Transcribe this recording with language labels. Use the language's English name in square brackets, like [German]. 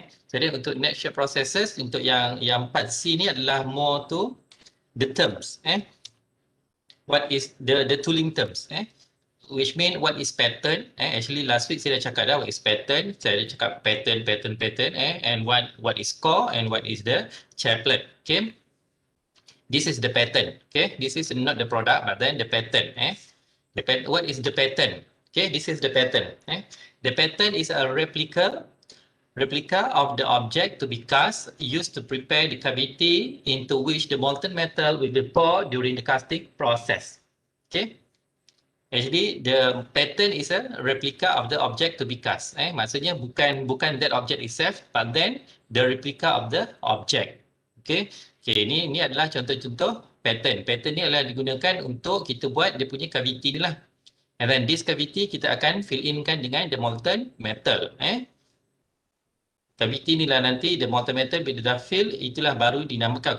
[Malay] Jadi untuk [English] net shape processes, [Malay] untuk yang [English] part C [Malay] ni adalah [English] more to the terms. What is the tooling terms? Which mean what is pattern. Actually last week [Malay] saya dah cakap dah [English] what is pattern. [Malay] Saya dah cakap [English] pattern and what is core and what is the chaplet. This is the pattern. This is not the product but then the pattern. What is the pattern? This is the pattern. The pattern is a replica of the object to be cast, used to prepare the cavity into which the molten metal will be poured during the casting process. Actually, the pattern is a replica of the object to be cast. [Malay] Maksudnya bukan [English] that object itself, but then the replica of the object. [Malay] Ini adalah contoh-contoh pattern. Pattern ni adalah digunakan untuk kita buat dia punya cavity ni lah. [English] And then this cavity [Malay] kita akan fill inkan dengan [English] the molten metal. [Malay] Cavity ni lah nanti [English] the molten metal [Malay] bila dah fill, itulah baru dinamakan.